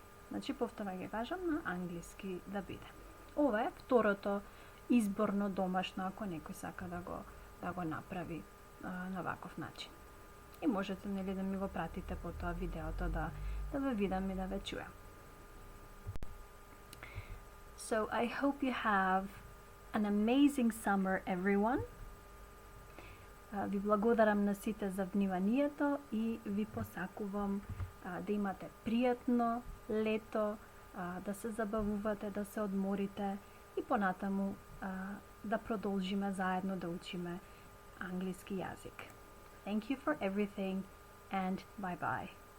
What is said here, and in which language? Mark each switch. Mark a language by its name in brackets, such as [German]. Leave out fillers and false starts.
[Macedonian] Значи, повторно ќе кажам, на англиски да биде. Ова е второто изборно домашно, ако некој сака да го направи на ваков начин. И можете, нели, да ми го пратите по тоа видеото, да ве видам и да ве чујам. [English] So I hope you have an amazing summer, everyone. [Macedonian] Ви благодарам на сите за вниманието и ви посакувам да имате пријатно лето, да се забавувате, да се одморите и понатаму да продолжиме заедно да учиме англиски јазик. [English] Thank you for everything and bye bye.